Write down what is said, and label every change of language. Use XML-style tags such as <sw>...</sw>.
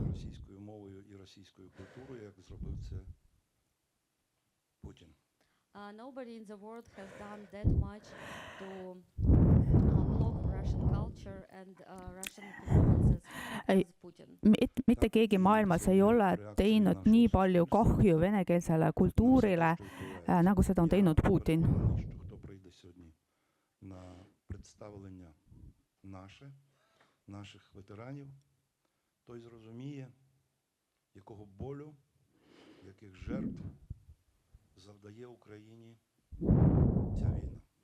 <uk>Російською мовою і російською культурою, як зробив це Путін.</uk> <en>Nobody in the world has done that much to block Russian culture and Russian performances as Putin.</en> <et>Mitte keegi maailmas ei ole teinud nii palju kahju venekeelsele kultuurile, nagu seda on teinud Putin.</et> <uk>Хто прийде сьогодні на представлення наших ветеранів, той зрозуміє, якого болю, яких жертв завдає Україні ця війна.</uk>